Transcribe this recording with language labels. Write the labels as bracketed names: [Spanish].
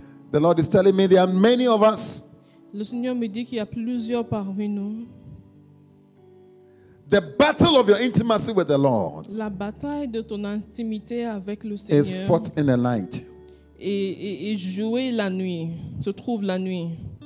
[English] The Lord is telling me there are many of us. [French] Le Seigneur me dit qu'il y a plusieurs parmi nous [English] The battle of your intimacy with the Lord [French] La bataille de ton intimité avec le [English] is [French] Seigneur [English] fought in the night. [French] est jouée la nuit, se trouve la nuit.